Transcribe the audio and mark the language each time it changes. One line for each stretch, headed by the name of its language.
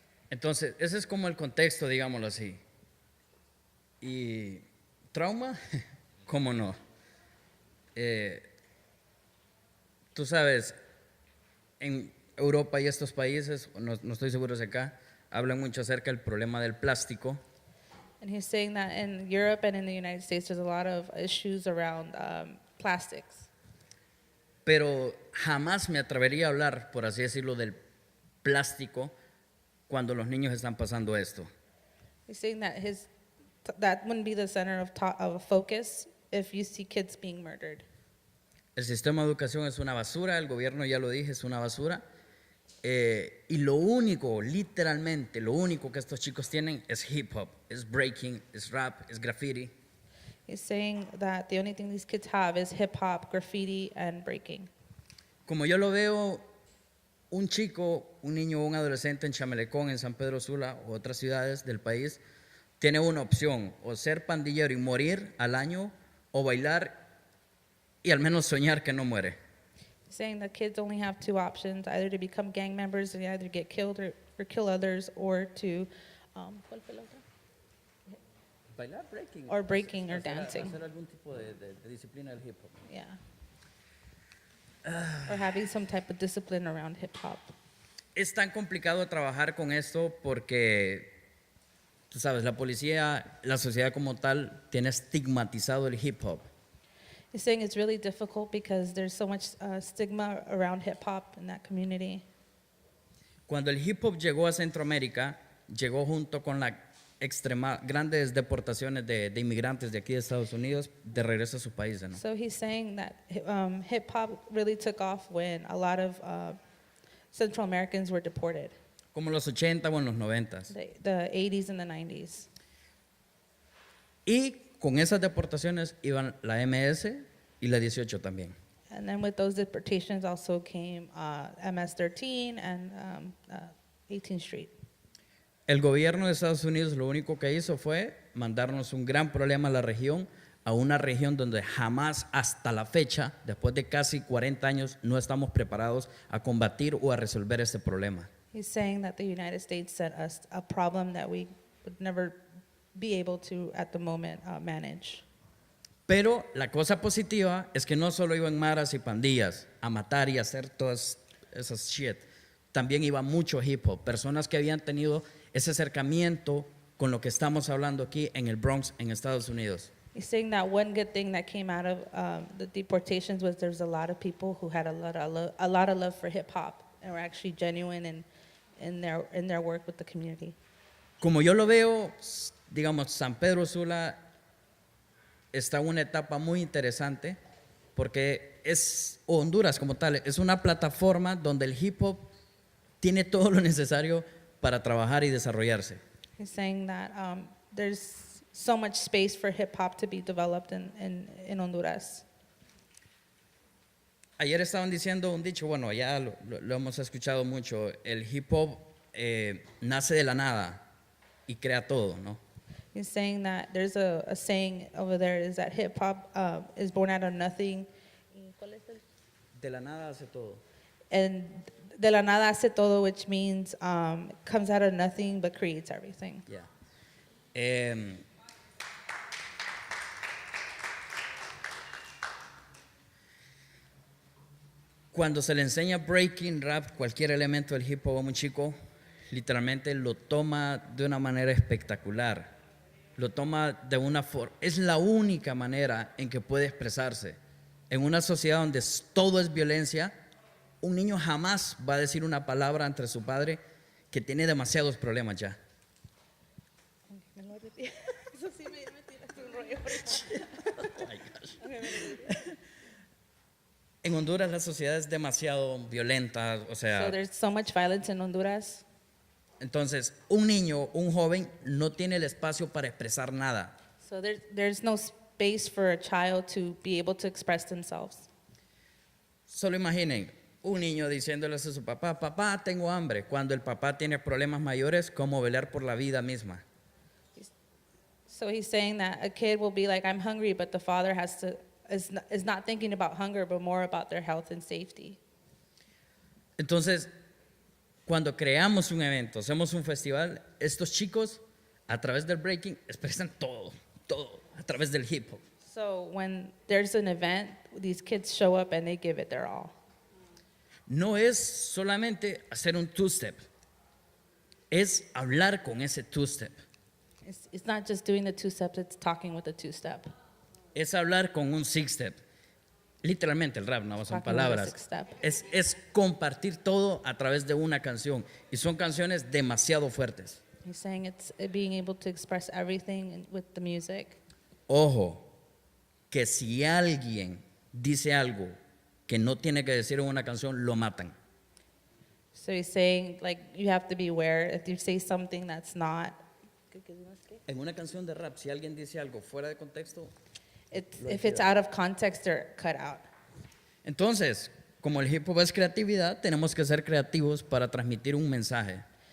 Spanish: Entonces, ese es como el contexto, digámoslo así. Y trauma, ¿cómo no? Tú sabes, en Europa y estos países, no estoy seguro si acá, hablan mucho acerca del problema del plástico.
English: And he's saying that in Europe and in the United States, there's a lot of issues around plastics.
Spanish: Pero jamás me atrevería a hablar, por así decirlo, del plástico cuando los niños están pasando esto.
English: He's saying that that wouldn't be the center of focus if you see kids being murdered.
Spanish: El sistema de educación es una basura, el gobierno, ya lo dije, es una basura. Y lo único, literalmente, lo único que estos chicos tienen es hip hop, es breaking, es rap, es graffiti.
English: He's saying that the only thing these kids have is hip hop, graffiti, and breaking.
Spanish: Como yo lo veo, un chico, un niño o un adolescente en Chamelecón, en San Pedro Sula o otras ciudades del país, tiene una opción, o ser pandillero y morir al año, o bailar y al menos soñar que no muere.
English: Saying that kids only have 2 options, either to become gang members and either get killed or kill others, or to
Spanish: ¿cuál fue la otra? Bailar, breaking.
English: Or breaking or dancing.
Spanish: Hacer algún tipo de disciplina del hip hop.
English: Yeah. Or having some type of discipline around hip hop.
Spanish: Es tan complicado trabajar con esto porque, tú sabes, la policía, la sociedad como tal, tiene estigmatizado el hip hop.
English: He's saying it's really difficult because there's so much stigma around hip hop in that community.
Spanish: Cuando el hip hop llegó a Centroamérica, llegó junto con las grandes deportaciones de inmigrantes de aquí de Estados Unidos de regreso a sus países, ¿no?
English: So he's saying that hip hop really took off when a lot of Central Americans were deported.
Spanish: Como en los 80 o en los 90.
English: The 80s and the 90s.
Spanish: Y con esas deportaciones iban la MS y la 18 también.
English: And then with those deportations also came MS-13 and 18th Street.
Spanish: El gobierno de Estados Unidos lo único que hizo fue mandarnos un gran problema a la región, a una región donde jamás hasta la fecha, después de casi 40 años, no estamos preparados a combatir o a resolver este problema.
English: He's saying that the United States sent us a problem that we would never be able to, at the moment, manage.
Spanish: Pero la cosa positiva es que no solo iban maras y pandillas a matar y a hacer todas esas shit, también iba mucho hip hop, personas que habían tenido ese acercamiento con lo que estamos hablando aquí en el Bronx, en Estados Unidos.
English: He's saying that one good thing that came out of the deportations was there's a lot of people who had a lot of love for hip hop and were actually genuine in their work with the community.
Spanish: Como yo lo veo, digamos, San Pedro Sula está en una etapa muy interesante porque Honduras como tal, es una plataforma donde el hip hop tiene todo lo necesario para trabajar y desarrollarse.
English: He's saying that there's so much space for hip hop to be developed in Honduras.
Spanish: Ayer estaban diciendo un dicho, bueno, ya lo hemos escuchado mucho, el hip hop nace de la nada. y crea todo, ¿no?
English: He's saying that there's a saying over there is that hip hop is born out of nothing.
Spanish: De la nada hace todo.
English: And
Spanish: de la nada hace todo,
English: which means comes out of nothing but creates everything. Yeah.
Spanish: Em, Cuando se le enseña breaking, rap, cualquier elemento del hip hop a un chico, literalmente lo toma de una manera espectacular. Lo toma de una forma. Es la única manera en que puede expresarse. En una sociedad donde todo es violencia, un niño jamás va a decir una palabra ante su padre que tiene demasiados problemas ya. En Honduras la sociedad es demasiado violenta, o sea,
English: So there's so much violence in Honduras.
Spanish: entonces un niño, un joven no tiene el espacio para expresar nada.
English: So there's no space for a child to be able to express themselves.
Spanish: Solo imaginen un niño diciéndole a su papá, papá, tengo hambre, cuando el papá tiene problemas mayores como velar por la vida misma.
English: So he's saying that a kid will be like, I'm hungry, but the father is not thinking about hunger, but more about their health and safety.
Spanish: Entonces, cuando creamos un evento, hacemos un festival, estos chicos a través del breaking expresan todo, a través del hip hop.
English: So when there's an event, these kids show up and they give it their all.
Spanish: No es solamente hacer un two-step, es hablar con ese two-step,
English: It's not just doing the two steps, it's talking with the two step.
Spanish: es hablar con un six-step. Literalmente el rap no son
English: Talking with a
Spanish: palabras,
English: six-step.
Spanish: es compartir todo a través de una canción y son canciones demasiado fuertes.
English: He's saying it's being able to express everything with the music.
Spanish: Ojo, que si alguien dice algo que no tiene que decir en una canción, lo matan.
English: So he's saying, like, you have to be aware if you say something that's not,
Spanish: En una canción de rap, si alguien dice algo fuera de contexto,
English: if it's out of context, they're cut out.
Spanish: entonces, como el hip hop es creatividad, tenemos que ser creativos para transmitir un mensaje.